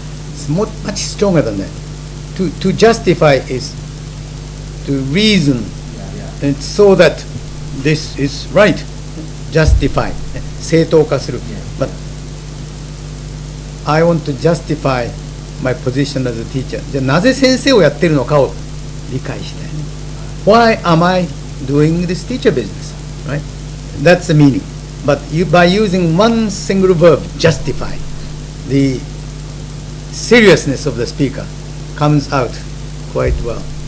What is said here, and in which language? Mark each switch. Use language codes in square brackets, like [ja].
[en] It's much stronger than that. To justify is to reason, and so that this is right. [ja] Justify, 正当化する. [en] But I want to justify my position as a teacher. [ja] じゃあなぜ先生をやってるのかを理解して。 [en] Why am I doing this teacher business? Right? That's the meaning. But by using one single verb, justify, the seriousness of the speaker comes out quite well.